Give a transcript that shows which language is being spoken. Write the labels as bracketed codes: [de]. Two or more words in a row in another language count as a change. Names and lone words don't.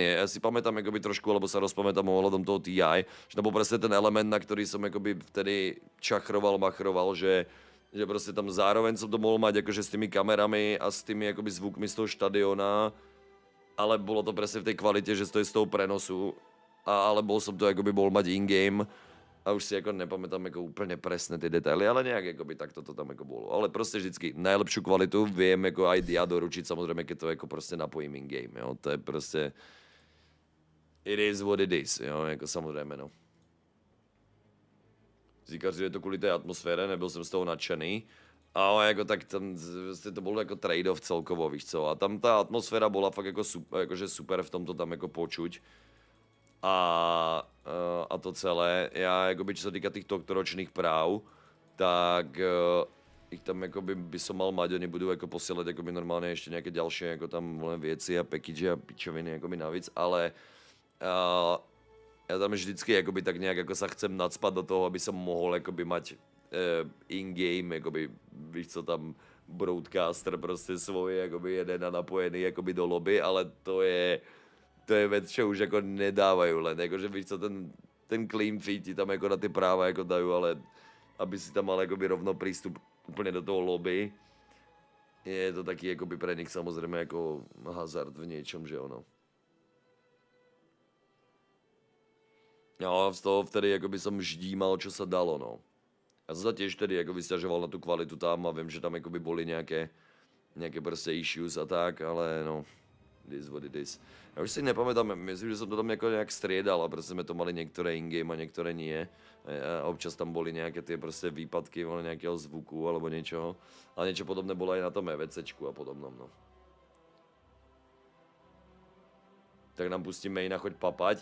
[sk] Já si pamätám jakoby trošku, alebo se rozpamätám ohledom toho TI, že to byl prostě ten element, na který jsem jakoby vtedy čachroval, machroval, že prostě tam zároveň jsem to mohl mať jakože s tými kamerami a s tými jakoby zvukmi z toho štadiona, ale bylo to prostě v té kvalitě, že to je z toho prenosu, ale bol som to jakoby mohl mať in-game. [cs] A už si jako nepamätám jako úplně presné ty detaily, ale nějak jakoby tak to tam jako bylo. [sk] Ale prostě vždycky najlepšiu kvalitu vím jako aj já doručit, samozřejmě, keď to jako prostě napojím in-game, jo. [cs] To je prostě [en] it is what it is, [cs] jo, jako samozřejmě, no. Říkáš, že je to kvůli té atmosfére, nebyl jsem z toho nadšený, ale jako tak tam vlastně to bylo jako trade-off celkovo, víš co. A tam ta atmosféra byla fakt jako super, jakože super v tomto tam jako počuť. A to celé, já jakoby, [sk] čo sa týka tých ročných práv, tak ich tam jakoby by som mal mať, oni budú jako posielať jakoby normálne ešte nejaké ďalšie jako [cs] tam věci a package a pičoviny jakoby navíc, ale já tam vždycky jakoby tak nějak jako sa chcem nacpat do toho, aby [sk] som mohol jakoby mať in-game, [cs] jakoby, víš co tam, broadcaster prostě svoj, jakoby jeden a napojený jakoby do lobby, ale to je věc, čo už jako nedávají len, jakože víš co, ten [en] clean feed [cs] ti tam jako na ty práva jako dají, ale aby si tam mal jakoby rovno přístup úplně do toho lobby, je to taky jakoby pre nich samozřejmě jako hazard v něčem, že ono. No, [sk] z toho vtedy jakoby som ždímal, čo sa dalo, no. [cs] Já jsem se tiež vtedy jako vysťažoval na tu kvalitu tam a vím, že tam jakoby boli nějaké prostě issues a tak, ale no, [en] it is what it is. [cs] Já už si nepamätám, myslím, že jsem to tam jako nějak striedal a prostě jsme to mali některé in-game a některé nie. A občas tam boli nějaké ty prostě výpadky nějakého zvuku alebo něčeho. Ale něco podobné bylo i na tom EVCčku a podobnom, no. Tak nám pustí maina, choď papať.